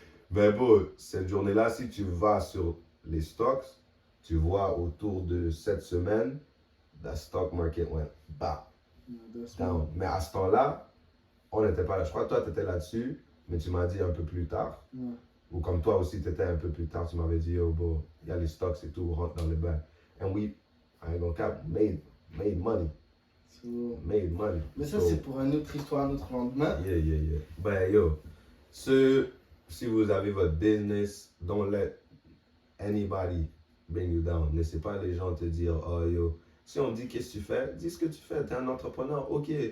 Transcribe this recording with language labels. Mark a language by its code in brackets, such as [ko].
[fr] Mais bon, cette journée-là, si tu vas sur les stocks, tu vois autour de cette semaine, [en] the stock market went down. [fr] Mais à ce temps-là, on n'était pas là. Je crois que toi, tu étais là-dessus, mais tu m'as dit un peu plus tard. Ouais. Ou comme toi aussi, tu étais un peu plus tard, tu m'avais dit, oh, bon, il y a les stocks et tout, rentre dans les bains. [en] And we, I ain't gonna cap, made money. So, Made money. [fr] mais ça, c'est pour une autre histoire, un autre lendemain. [en] Yeah. Ben, yo, [fr] si vous avez votre business, [en] don't let anybody bring you down. [fr] Laissez pas les gens te dire, oh, yo, si on dit qu'est-ce que tu fais, dis ce que tu fais, t'es un entrepreneur, ok.